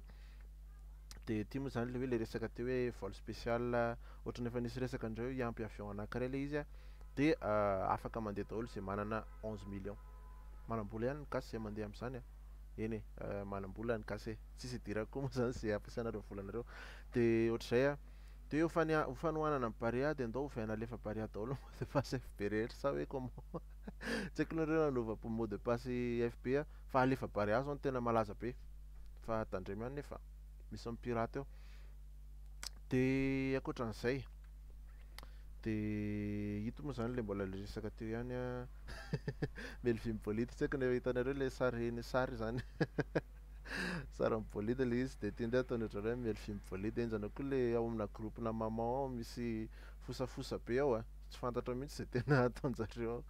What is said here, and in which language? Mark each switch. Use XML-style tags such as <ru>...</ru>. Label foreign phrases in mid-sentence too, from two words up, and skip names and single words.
<mg>De ty moa zany le hoe le resaka teo hoe</mg> <fr>vol spécial</fr> <mg>ohatran'ny efa nisy resaka andreo hiampy avion anankiray le izy a de afaka mandeha daholo zay manana 11 millions. Manam-bola ihany ny gasy zay mandeha amin'izany a. Eny e, manam-bola ny gasy e, tsisy idirako koa moa zany zay ampiasanareo volanareo. De ohatr'izay a de eo fanohanana amin'ny Barea de andao ovaina alefa Barea daholo</mg> <fr>mot de passe FB</fr> <mg>rehetra sa hoe comment tsy haiko nareo nanova</mg> <fr>mot de passe FB</fr> <mg>a fa alefa Barea zao no tena malaza be fa tandremo ihany nefa misy pirate eo. De ankoatran'izay de ito moa zany le mbola le resaka teo ihany a Melvin Bolide, tsy haiko ne hitanareo le sary zany sary amin'ny bolide le izy de ty ndray ataony ohatran'ny hoe Melvin Bolide, enjana koa le ao amina groupena maman ao misy fosafosa be ao a, tsy fantatra mihitsy zay tena ataon'jareo ao.</mg>